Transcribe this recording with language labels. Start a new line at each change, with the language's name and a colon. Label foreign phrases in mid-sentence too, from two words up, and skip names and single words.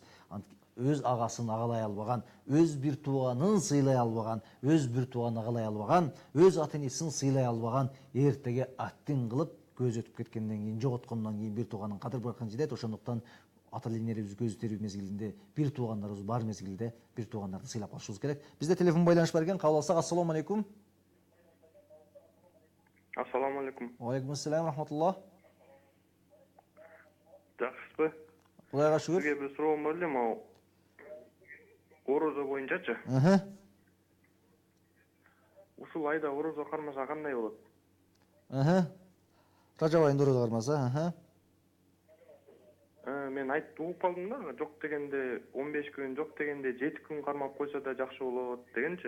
Kyrgyz: Өз агасын агалай албаган, өз бир тууганын сыйлай албаган, өз бир тууганын агалай албаган, өз ата-энесин сыйлай албаган, эртеге аттин кылып көз өтүп кеткенден кийин, жоготкондон кийин бир тууганын кадыр баркын жетет. Ошондуктан ата-энелерибиз көз тирүү мезгилинде, бир туугандарыбыз бар мезгилде бир туугандарды сыйлап калышыбыз керек. Бизде телефон байланыш бар экен, кабыл алсак.
Arabic: السلام عليكم. السلام عليكم. عليكم السلام، رحمة الله.
Kyrgyz: Жакшысызбы? Кудайга шүгүр. Сизге бир суроом бар эле, могу орозо боюнчачы. Ушул айда орозо кармаса кандай болот? Ражаб айында орозо кармаса, Мен айтып угуп калдым да, жок дегенде 15 күн, жок дегенде 7 күн кармап койсо да жакшы болот дегенчи.